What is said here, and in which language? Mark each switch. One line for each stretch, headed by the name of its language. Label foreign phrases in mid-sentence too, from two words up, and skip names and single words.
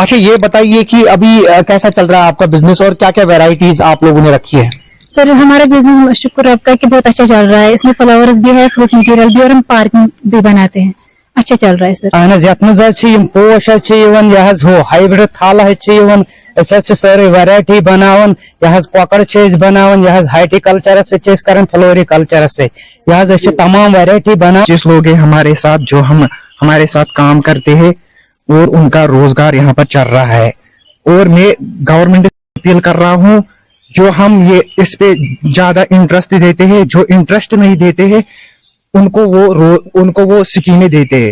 Hindi: अच्छा, ये बताइए कि अभी कैसा चल रहा है आपका बिजनेस और क्या क्या वैरायटीज आप लोगों ने रखी है? सर, हमारा बिजनेस शुक्र आपका कि बहुत अच्छा चल रहा है। इसमें फ्लावर्स भी है,
English: fruit material
Hindi: भी, और हम पार्किंग भी बनाते हैं। अच्छा चल रहा है सर।
Kashmiri: पोश हो हाइब्रिड थाल सारे वैरायटी बनावन, पकड़ बनावन, हार्टिकल्चर से फ्लोरिकल्चर से तमाम वैरायटी बना।
Hindi: जिस लोग हमारे साथ, जो हम हमारे साथ काम करते हैं और उनका रोजगार यहाँ पर चल रहा है, और मैं गवर्नमेंट से अपील कर रहा हूँ, जो हम ये इस पे ज्यादा इंटरेस्ट देते हैं, जो इंटरेस्ट नहीं देते हैं उनको वो स्कीमें देते हैं।